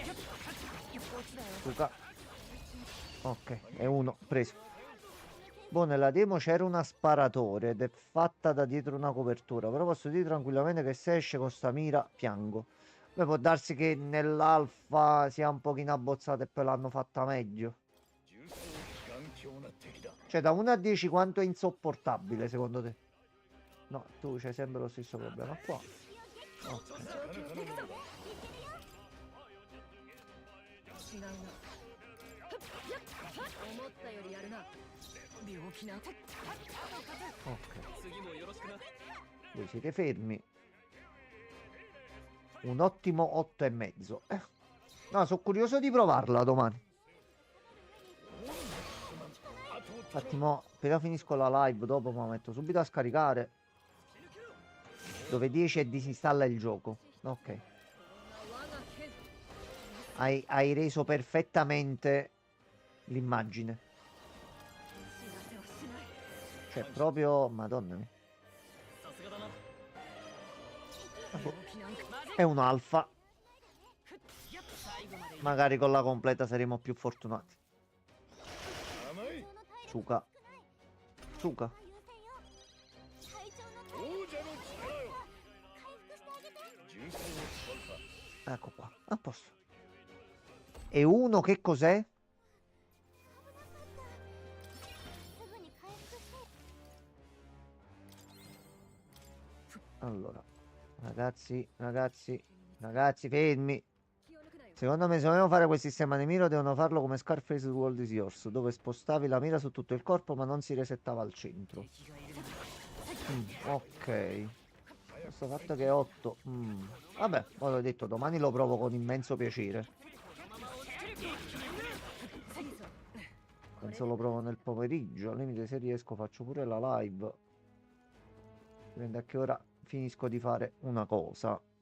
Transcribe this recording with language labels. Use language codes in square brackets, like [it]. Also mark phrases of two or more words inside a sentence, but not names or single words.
[it] Luca. Ok, è uno preso. Boh, nella demo c'era una sparatore ed è fatta da dietro una copertura. Però posso dire tranquillamente che se esce con sta mira, piango. Poi può darsi che nell'alfa sia un pochino abbozzata e poi l'hanno fatta meglio. [ja] 重装頑強な敵だ [it] Cioè, da 1 a 10 quanto è insopportabile secondo te? No, tu c'hai sempre lo stesso problema qua. Ok. [ja] なかなかのものだ違うな。思ったよりやるな。病気なんて [it] Ok. [ja] 次もよろしくな [it] Voi siete fermi. Un ottimo 8,5. No, sono curioso di provarla domani. [ja] あとを [it] Infatti, mo, appena finisco la live, dopo mi metto subito a scaricare. Dove 10 e disinstalla il gioco. Ok. [ja] 我が剣。 [it] Hai reso perfettamente l'immagine. [ja] 知らせはしない [it] Cioè, proprio... Madonna mia. [ja] さすがだな [it] Boh, [ja] 動きなんかマジ [it] È un alfa. [ja] 最後まで [it] Magari con la completa saremo più fortunati. [ja] 甘い [ru] Suka. Suka. [ja] 隊長の王者の力よ回復してあげて。重装を使うか [it] Ecco qua. A posto. E uno che cos'è? [ja] すぐに回復して。 [it] Allora. Ragazzi, fermi. [ja] 気を抜くなよ [it] Secondo me, se vogliono fare quel sistema di mira, devono farlo come Scarface World is Yours, dove spostavi la mira su tutto il corpo, ma non si resettava al centro. [ja] 敵がいるな [it] Ok. Questo fatto che è 8. Vabbè, poi l'ho detto, domani lo provo con immenso piacere. Penso lo provo nel pomeriggio. Al limite, se riesco, faccio pure la live. Dipende a che ora finisco di fare una cosa.